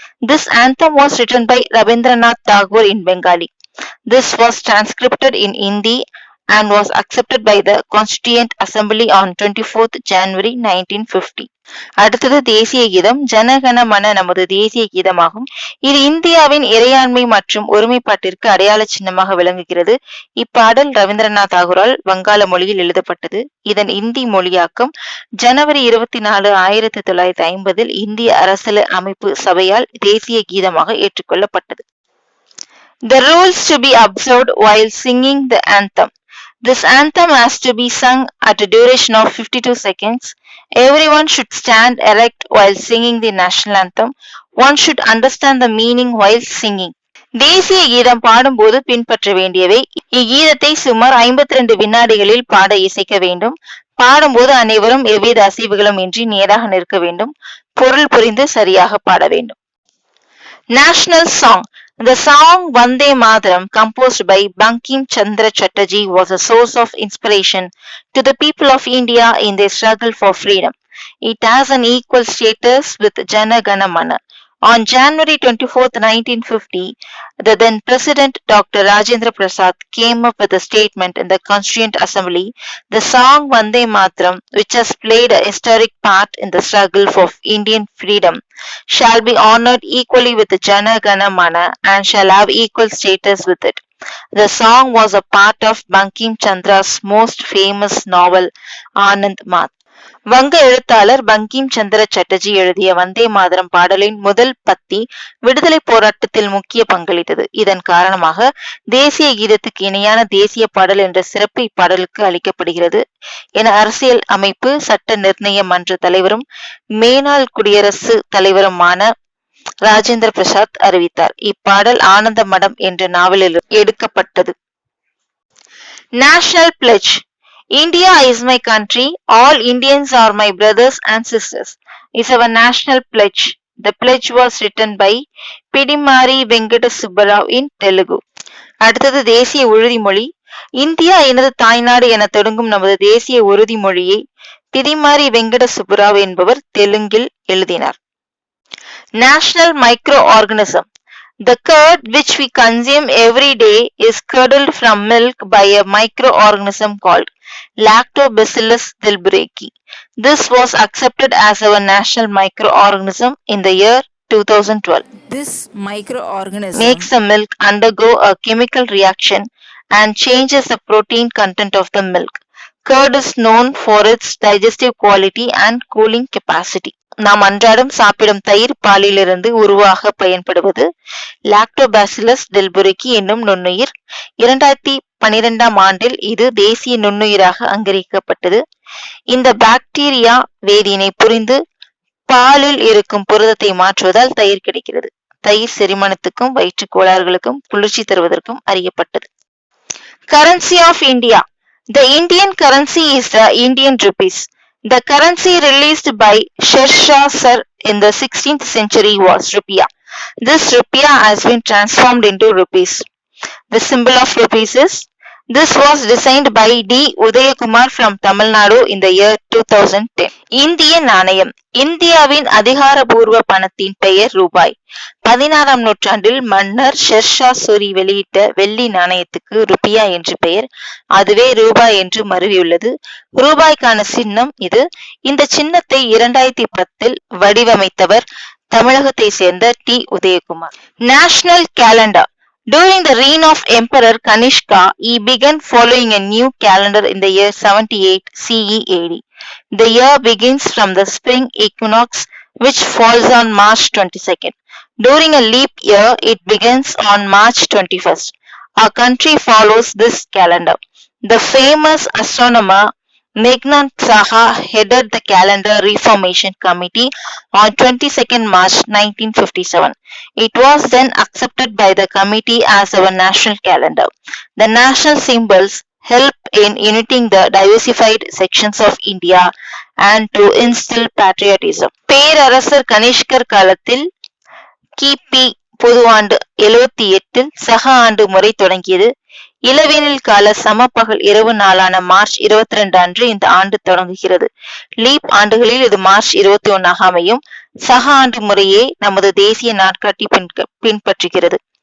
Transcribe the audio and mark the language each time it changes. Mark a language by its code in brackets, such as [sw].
[en] This anthem was written by Rabindranath Tagore in Bengali. This was transcribed in Hindi and was accepted by the Constituent Assembly on 24th January 1950. [ta] அடுத்தது தேசிய கீதம். ஜனகன மன நமது தேசிய கீதமாகும். இது இந்தியாவின் இறையாண்மை மற்றும் ஒருமைப்பாட்டிற்கு அடையாள சின்னமாக விளங்குகிறது. இப்பாடல் ரவீந்திரநாத் தாகூரால் வங்காள மொழியில் எழுதப்பட்டது. இதன் இந்தி மொழியாக்கம் ஜனவரி 24, 1950 இந்திய அரசியல் அமைப்பு சபையால் தேசிய கீதமாக ஏற்றுக்கொள்ளப்பட்டது. [en] The rules to be observed while singing the anthem. This anthem has to be sung at a duration of 52 seconds. Everyone should stand erect while singing the national anthem. One should understand the meaning while singing. [ta] தேசிய கீதம் பாடும்போது பின்பற்ற வேண்டியவை. இக்கீதத்தை சுமார் 52 வினாடிகளில் பாட இசைக்க வேண்டும். பாடும்போது அனைவரும் எவ்வித அசைவுகளும் இன்றி நேராக நிற்க வேண்டும். பொருள் புரிந்து சரியாக பாட வேண்டும். [en] National song. The song Vande Mataram, composed by Bankim Chandra Chatterjee, was a source of inspiration to the people of India in their struggle for freedom. It has an equal status with Jana Gana Mana. On January 24, 1950, the then President Dr. Rajendra Prasad came up with a statement in the Constituent Assembly. The song Vande Mataram, which has played a historic part in the struggle for Indian freedom, shall be honored equally with Jana Gana Mana and shall have equal status with it. The song was a part of Bankim Chandra's most famous novel, Anand Math. [ta] வங்க எழுத்தாளர் பங்கிம் சந்திர சட்டர்ஜி எழுதிய வந்தே மாதரம் பாடலின் முதல் பத்தி விடுதலை போராட்டத்தில் முக்கிய பங்களித்தது. இதன் காரணமாக தேசிய கீதத்துக்கு இணையான தேசிய பாடல் என்ற சிறப்பு இப்பாடலுக்கு அளிக்கப்படுகிறது என அரசியல் அமைப்பு சட்ட நிர்ணய மன்ற தலைவரும் மேனாள் குடியரசு தலைவருமான ராஜேந்திர பிரசாத் அறிவித்தார். இப்பாடல் ஆனந்த மடம் என்ற நாவலில் எடுக்கப்பட்டது. [en] National pledge. India is my country, all Indians are my brothers and sisters is our national pledge. The pledge was written by Pidimari Venkata Subbarao in Telugu. [ta] அடுத்தது தேசிய உறுதிமொழி. இந்தியா எனது தாய்நாடு என தொடங்கும் நமது தேசிய உறுதிமொழியை பிதிமாரி வெங்கட சுப்புராவ் என்பவர் தெலுங்கில் எழுதினார். [en] National microorganism. The curd which we consume every day is curdled from milk by a microorganism called Lactobacillus delbrueckii. This was accepted as our national microorganism in the year 2012. This microorganism Makes the milk undergo a chemical reaction and changes the protein content of the milk. Curd is known for its digestive quality and cooling capacity. [ta] நாம் அன்றாடம் சாப்பிடும் தயிர் பாலிலிருந்து உருவாக பயன்படுவது Lactobacillus டெல்புரிக்கி என்னும் நுண்ணுயிர். 2012ஆம் ஆண்டில் இது தேசிய நுண்ணுயிராக அங்கீகரிக்கப்பட்டது. இந்த பாக்டீரியா வேதியினை புரிந்து பாலில் இருக்கும் புரதத்தை மாற்றுவதால் தயிர் கிடைக்கிறது. தயிர் செரிமானத்துக்கும் வயிற்று கோளாறுகளுக்கும் குளிர்ச்சி தருவதற்கும் அறியப்பட்டது. [en] Currency of India. The Indian currency is the Indian rupees. The currency released by Sher Shah Sir in the 16th century was rupiah. This rupiah has been transformed into rupees. The symbol of rupees is. This was designed by D. Udayakumar from Tamil Nadu in the year 2010. [ta] இந்திய நாணயம். இந்தியாவின் அதிகாரபூர்வ பணத்தின் பெயர் ரூபாய். 16ஆம் நூற்றாண்டில் மன்னர் ஷெர்ஷா சூரி வெளியிட்ட வெள்ளி நாணயத்துக்கு ருபியா என்று பெயர். அதுவே ரூபாய் என்று மருவியுள்ளது. ரூபாய்க்கான சின்னம் இது. இந்த சின்னத்தை 2010இல் வடிவமைத்தவர் தமிழகத்தை சேர்ந்த D. [en] Udayakumar. National calendar. During the reign of Emperor Kanishka, he began following a new calendar in the year 78 CE AD. The year begins from the spring equinox, which falls on March 22nd. During a leap year, it begins on March 21st. Our country follows this calendar. The famous astronomer Meghnad Saha headed the calendar reformation committee on 22nd March 1957. It was then accepted by the committee as our national calendar. The national symbols help in uniting the diversified sections of India and to instill patriotism. [ta] பேரரசர் கனிஷ்கர் காலத்தில் கிபி பொதுவாண்டு 78இல் சக ஆண்டு முறை தொடங்கியது. இளவேனில் கால சமபகல் இரவு நாளான மார்ச் 22 அன்று இந்த ஆண்டு தொடங்குகிறது. லீப் ஆண்டுகளில் இது மார்ச் 21ஆக அமையும். சக ஆண்டு முறையே நமது தேசிய நாட்காட்டி பின்பற்றுகிறது.